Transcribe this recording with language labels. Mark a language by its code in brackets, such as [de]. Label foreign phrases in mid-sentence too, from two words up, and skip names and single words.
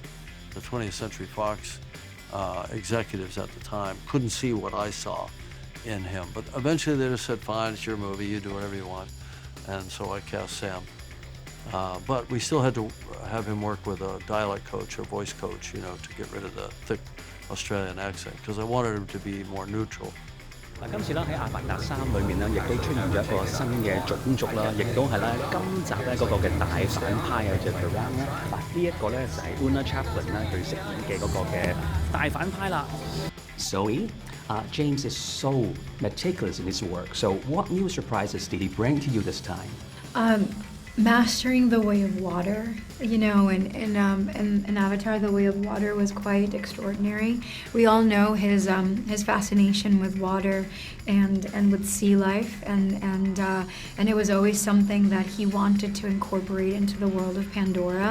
[en] The 20th Century Fox executives at the time couldn't see what I saw in him. But eventually they just said, fine, it's your movie, you do whatever you want. And so I cast Sam. But we still had to have him work with a dialect coach, a voice coach, to get rid of the thick Australian accent, because I wanted him to be more neutral. [yue] 嗱，今次咧喺《阿凡達3》裏面咧，亦都出現咗一個新嘅種族啦，亦都係咧今集咧嗰個嘅大反派啊，就係 Ram 啦。嗱，呢一個咧就係 Una Chaplin 咧佢飾演嘅嗰個嘅大反派啦。 [en] Zoe, James is so meticulous in his work. So what new surprises did he bring to you this time? Mastering the way of water, in Avatar, the way of water was quite extraordinary. We all know his fascination with water and with sea life, and it was always something that he wanted to incorporate into the world of Pandora.